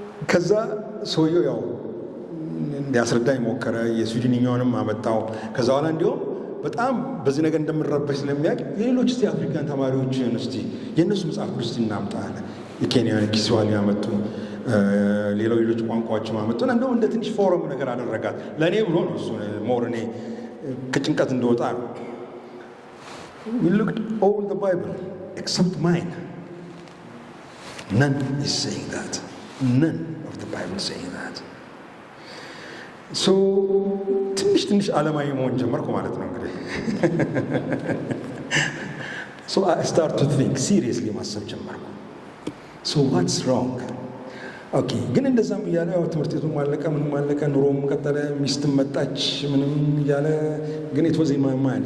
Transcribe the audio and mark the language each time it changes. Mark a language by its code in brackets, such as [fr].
[am] ከዛ ሰውየው ያው እንዲያስረዳኝ ሞከረ። የስዊድንኛውንም አመጣው። ከዛ በኋላ እንዲሁም በጣም በዚህ ነገር እንደምንረበሽ ስለሚያውቅ የሌሎች እስቲ አፍሪካን ተማሪዎችን እስቲ የእነሱ መጽሐፍ ቅዱስ እናምጣ አለ። የኬንያን ኪስዋሂሊ ያመጡ ሌሎች ቋንቋዎች ማመጡን እንደው እንደ ትንሽ ፎረም ነገር አደረጋት። ለእኔ ብሎ ነው እሱ ሞር እኔ ከጭንቀት እንደወጣ ነው። [en] we looked all the Bible except mine. None is saying that. None of the Bible is saying that. So [am] ትንሽ ዓለማዊ መሆን ጀመርኩ ማለት ነው እንግዲህ። [en] So I started to think seriously [am] ማሰብ ጀመርኩ። [en] So what's wrong? [am] ኦኬ ግን እንደዛም እያለ ያው ትምህርት ቤቱም አለቀ፣ ምንም አለቀ፣ ኑሮም ቀጠለ፣ ሚስትም መጣች፣ ምንም እያለ ግን [en] it was in my mind.